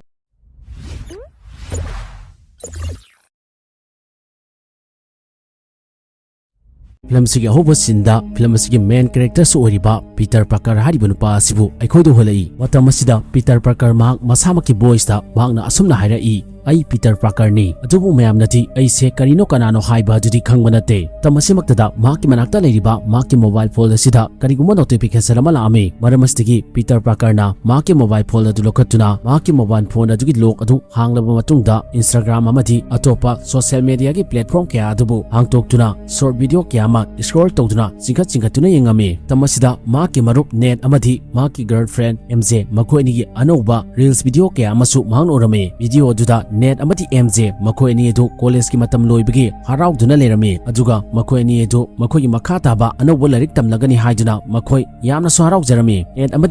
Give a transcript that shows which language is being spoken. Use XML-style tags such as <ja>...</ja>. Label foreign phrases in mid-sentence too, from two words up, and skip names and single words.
<mni>film sigi hobo sinda film sigi</mni> <en>main character</en> <mni>so oriba Peter Parker hariba nupa asibu aikhoidu holai matam asida Peter Parker mak masamaki voice ta makna asumna hairai ai Peter Parker ni adubu mayam nati ai se karino kanano haiba judi khangbanate tamasimaktada maki manakta leiriba maki</mni> <en>mobile phone</en> <mni>asida kariguma notification ama laami maramastigi Peter Parker na maki</mni> <en>mobile phone</en> <mni>adu lokatuna maki</mni> <en>mobile phone</en> <mni>adugi lok adu hanglaba matungda Instagram amadi atopa</mni> <en>social media</en> <mni>gi platform kya adubu hangtoktuna</mni> <en>short video</en> <mni>kya ma scroll tawduna chingkhatuna yengami tamasida maki marup Ned amadi maki girlfriend MJ makhoi ni anoba</mni> <en>reels video</en> <mni>kya amasu mahang orame video aduda Ned amati MJ makhoi ni edu college ki matam loibagi harauduna lerami aduga makhoi ni edu makhoi makha taba anobo larik tamlagani haiduna makhoi yamna so haraujarami Ned amati</mni>